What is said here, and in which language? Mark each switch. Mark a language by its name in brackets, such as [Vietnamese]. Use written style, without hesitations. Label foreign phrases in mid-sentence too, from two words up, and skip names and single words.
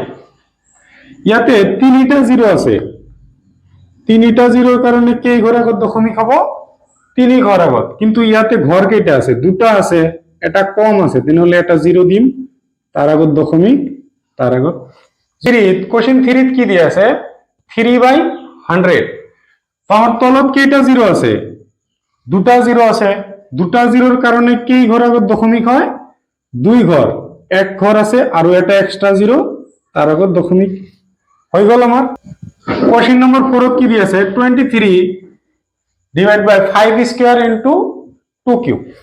[Assamese] ইয়াতে তিনটা 0 আছে তিনটা 0 কারণে কে ঘর আগত দশমিক হবো 3 ঘর আগত কিন্তু ইয়াতে ঘর কেটা আছে দুটা আছে এটা কম আছে তাহলে এটা 0 দিম তার আগত দশমিক তার আগত 3 কোশ্চেন 3 কি দিয়ে আছে 3/100 আমার তলত কেটা 0 আছে দুটা 0 আছে দুটা 0-র কারণে কেই ঘর আগত দশমিক হয় দুই ঘর এক ঘর আছে আর এটা এক্সট্রা 0 তার আগত দশমিক হয়ে গেল আমার। [English] question number 4 [Assamese] কি দিয়ে আছে [English] 23 divide by 5 square into 2 cube.